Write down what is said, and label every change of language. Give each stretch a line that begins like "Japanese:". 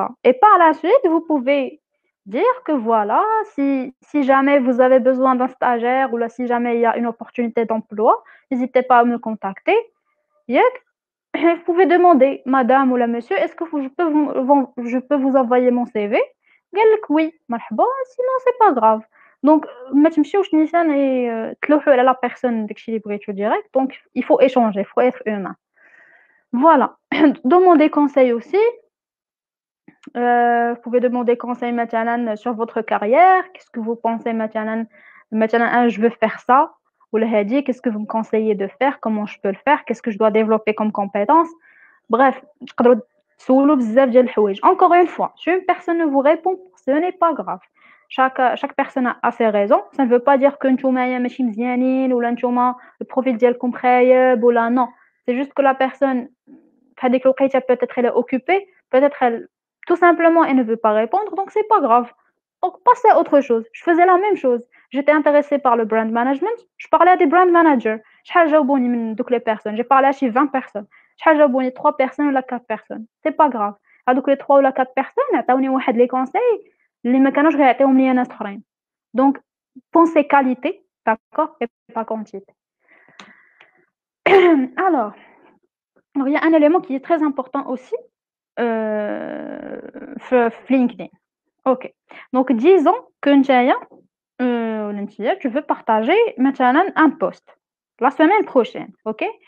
French: Et par la suite, vous pouvez dire que voilà, si jamais vous avez besoin d'un stagiaire ou là, si jamais il y a une opportunité d'emploi, n'hésitez pas à me contacter. ياك vous pouvez demander, madame ou la monsieur, est-ce que je peux vous envoyer mon CV?
Arabic: قال لك
French: oui,
Arabic: مرحبا,
French: sinon c'est pas grave.
Arabic: Donc, ما تمشيوش نيشان تلوحوا على
French: la personne
Arabic: داكشي اللي بغيتو direct.
French: Donc, il faut échanger, il faut être humain. Voilà. Demandez conseil aussi. Vous pouvez demander conseil مثلا sur votre carrière. Qu'est-ce que vous pensez مثلا je veux faire ça. Ou le hadi, qu'est-ce que vous me conseillez de faire? Comment je peux le faire? Qu'est-ce que je dois développer comme compétence?
Arabic: Bref, تقدروا تسولوا بزاف ديال الحوايج.
French: Encore une fois, si une personne ne vous répond, ce n'est pas grave. Chaque personne a ses raisons. Ça ne veut pas dire que
Arabic: نتوما ماشي مزيانين ولا نتوما البروفيل ديالكم خايب ولا non.
French: C'est juste que la personne
Arabic: في هذيك الوقيته
French: peut-être elle est occupée, peut-être elle tout simplement elle ne veut pas répondre, donc c'est pas grave. Donc passez à autre chose. Je faisais la même chose. J'étais intéressée par le brand management, je parlais à des brand managers.
Arabic: شحال جاوبوني من دوك
French: les personnes. J'ai parlé à chez 20 personnes.
Arabic: شحال جاوبوني 3 personnes ولا 4 personnes.
French: C'est pas grave.
Arabic: هذوك les 3 ولا 4 personnes عطاوني واحد
French: les conseils
Arabic: اللي ما كانوش غيعطيهم ليا ناس اخرين.
French: Donc pensez qualité, d'accord, et pas quantité. Alors, il y a un élément qui est très important aussi في LinkedIn. OK. Donc disons que
Arabic: نتايا ولا نتيا
French: tu veux partager مثلًا un post la semaine prochaine, OK.